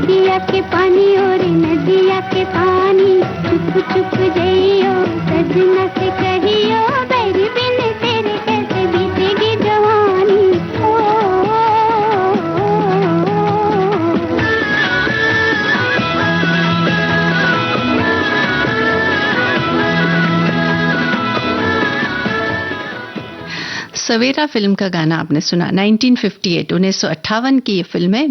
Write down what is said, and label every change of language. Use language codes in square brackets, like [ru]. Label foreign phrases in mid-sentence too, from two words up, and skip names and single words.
[hi] नदिया के पानी और नदिया के पानी चुप चुप जइयो सजना से कहियो बैरी बिन तेरे कैसे बीतेगी जवानी ओ, सवेरा फिल्म का गाना आपने सुना। 1958 की ये फिल्म है।